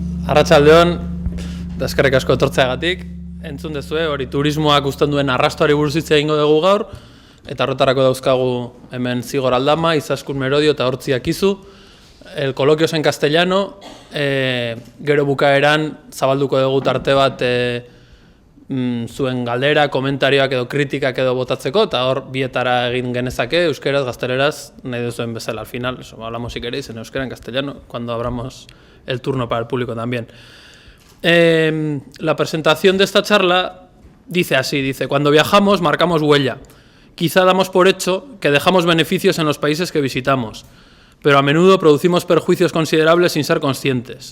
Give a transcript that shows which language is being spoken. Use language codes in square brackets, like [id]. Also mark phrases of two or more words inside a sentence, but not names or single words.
[eu] Arratsaldeon, eta eskerrik asko etortzeagatik. Entzun duzue, hori turismoak uzten duen arrastoari buruz hitz egingo dugu gaur, eta horretarako dauzkagu hemen Zigor Aldama, Izaskun Merodio eta Hortzi Akizu. [es] El coloquio es en castellano, [eu] gero bukaeran zabalduko dugu tarte bat zuen galdera, komentarioak edo kritikak edo botatzeko, eta hor bietara egin genezake, euskeraz, gazteleraz, nahi duzuen bezala. [es] Al final, eso, hablamos si queréis en euskera, en castellano, cuando abramos el turno para el público también. La presentación de esta charla dice así, dice: cuando viajamos marcamos huella. Quizá damos por hecho que dejamos beneficios en los países que visitamos, pero a menudo producimos perjuicios considerables sin ser conscientes.